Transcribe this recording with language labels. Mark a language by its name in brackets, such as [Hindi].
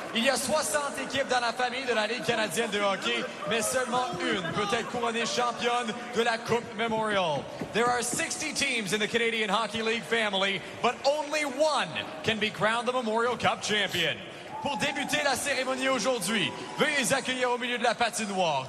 [French] Il y a 60 équipes dans la famille de la Ligue canadienne de hockey, mais seulement une peut être couronnée championne de la Coupe Memorial. [English] There are 60 teams in the Canadian Hockey League family, but only one can be crowned the Memorial Cup champion. [French] Pour débuter la cérémonie aujourd'hui, veuillez les accueillir au milieu de la patinoire.